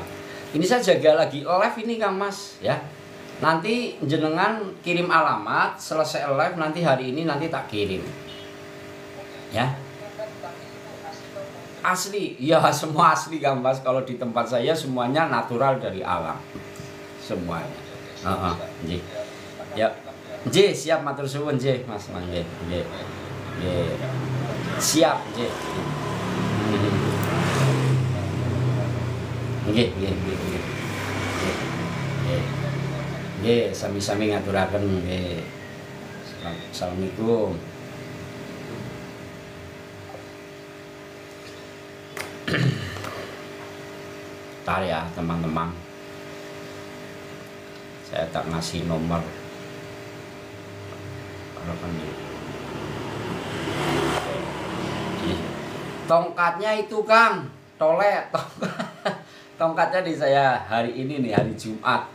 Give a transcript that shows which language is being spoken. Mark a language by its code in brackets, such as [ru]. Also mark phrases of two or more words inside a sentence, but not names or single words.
[id] Ini saya jaga lagi live ini Kang Mas ya. Nanti jenengan kirim alamat, selesai live nanti hari ini nanti tak kirim. Ya. asli. Ya semua asli Kang Mas. Kalau di tempat saya semuanya natural dari alam. Semuanya. [jv] Nggih. Ya. Nggih, siap matur suwun nggih Mas. Nggih. Nggih. Nggih. Siap nggih. Nggih, nggih, nggih. Nggih. Nggih, sami-sami ngaturaken nggih. Assalamualaikum. [id] Bentar ya teman-teman, saya tak ngasih nomor tongkatnya itu Kang, tolet tongkatnya di saya hari ini nih, hari Jumat.